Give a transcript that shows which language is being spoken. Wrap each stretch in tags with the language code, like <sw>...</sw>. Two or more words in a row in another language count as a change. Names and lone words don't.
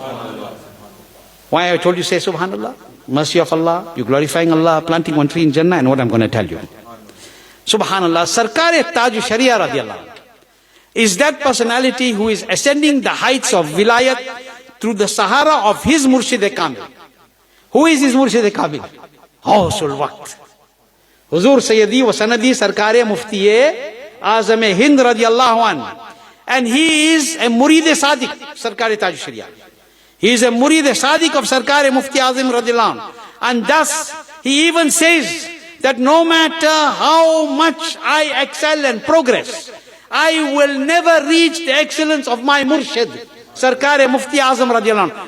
<en>Why I told you say subhanallah? Mercy of Allah, you glorifying Allah, planting one tree in Jannah, and what I'm going to tell you. Subhanallah, Sarkar Tajushariah</en> <ar>رضي الله عنه</ar> <en>is that personality who is ascending the heights of wilayat through the sahara of his</en> <ar>مرشد كامل.</ar> <en>Who is his</en> <ar>مرشد كامل? غوث الوقت. حضور سيدي وسندي Sarkar Mufti Azam Hind رضي الله عنه.</ar> <en>And he is a</en> <ar>مريد صادق,</ar> <en>Sarkar Tajushariah. He is a</en> <ar>مريد صادق</ar> <en>of Sarkar Mufti Azam</en> <ar>رضي الله عنه.</ar> <en>And thus, he even says that no matter how much I excel and progress, I will never reach the excellence of my Murshid, Sarkar Mufti Azam</en> <ar>رضي الله عنه.</ar>